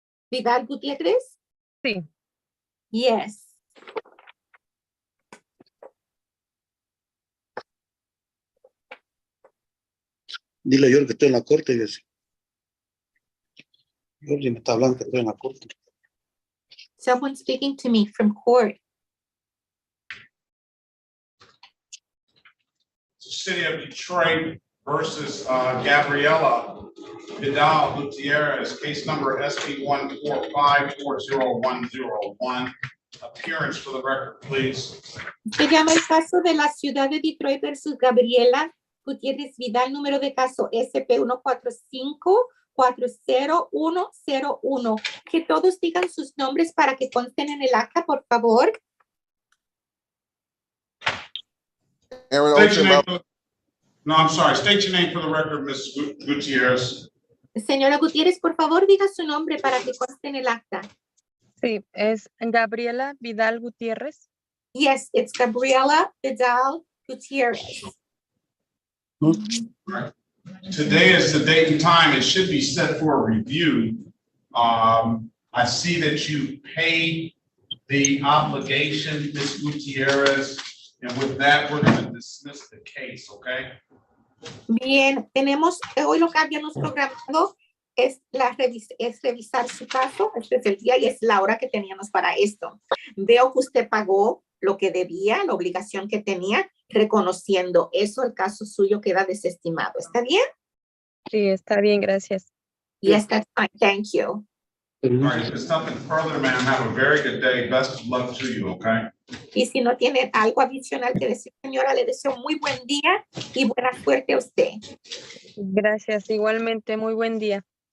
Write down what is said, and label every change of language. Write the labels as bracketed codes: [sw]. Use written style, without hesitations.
[es] ¿Vidal Gutiérrez? Sí. [en] Yes. [es] Dile yo que estoy en la corte, yo sí. Yo me está hablando que estoy en la corte. [en] Someone speaking to me from court. City of Detroit versus Gabriela Vidal Gutierrez, case number SB 145400101. Appearance for the record, please. [es] Se llama el caso de la ciudad de Detroit versus Gabriela Gutiérrez Vidal, número de caso SP145-40101. Que todos digan sus nombres para que consten en el acta, por favor. [en] State your name no, I'm sorry. State your name for the record, Ms. Gutierrez. [es] Señora Gutiérrez, por favor, diga su nombre para que conste en el acta. Sí, es Gabriela Vidal Gutiérrez. [en] Yes, it's Gabriela Vidal Gutierrez. Right. Today is the date and time. It should be set for a review. I see that you paid the obligation, Ms. Gutierrez, and with that, we're going to dismiss the case, okay? [es] Bien, tenemos, hoy lo que habíamos programado es revisar su caso. Este es el día y es la hora que teníamos para esto. Veo que usted pagó lo que debía, la obligación que tenía, reconociendo eso, el caso suyo queda desestimado. ¿Está bien? Sí, está bien, gracias. [en] Yes, that's fine. Thank you. All right, if there's nothing further, ma'am, have a very good day. Best of luck to you, okay? [es] Y si no tiene algo adicional que decir, señora, le deseo muy buen día y buena suerte a usted. Gracias, igualmente, muy buen día.